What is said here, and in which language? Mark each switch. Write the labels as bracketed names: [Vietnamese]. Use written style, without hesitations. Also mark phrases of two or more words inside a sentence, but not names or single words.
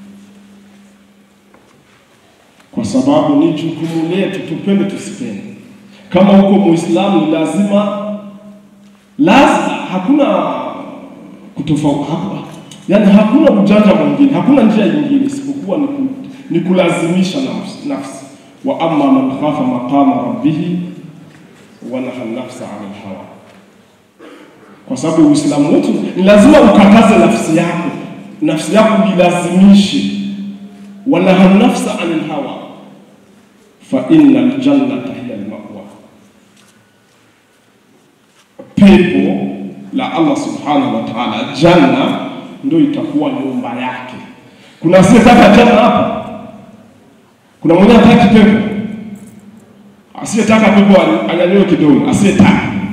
[Swahili] Kwa sababu ni jukumu letu, tupende tusipende. Kama uko Muislamu lazima hakuna kutofauti, yani hakuna ujanja mwingine, hakuna njia nyingine isipokuwa ni kulazimisha nafsi. [Arabic] Wa amma man khafa maqama rabbih wa nahaa nafsa 'anil hawa. [Swahili] Kwa sababu Uislamu wetu ni lazima ukataze nafsi yako jilazimishe. [Arabic] Wa nahaa nafsa 'anil hawa fa innal jannata hiya al-ma'wa. [Swahili] Pepo la Allah [Arabic] subhanahu wa ta'ala, [Swahili] janna ndio itakuwa nyumba yake. Kuna asiyetaka janna hapa? Kuna mmoja hataki pepo? Asiyetaka pepo anyanyue kidogo, asiyetaka.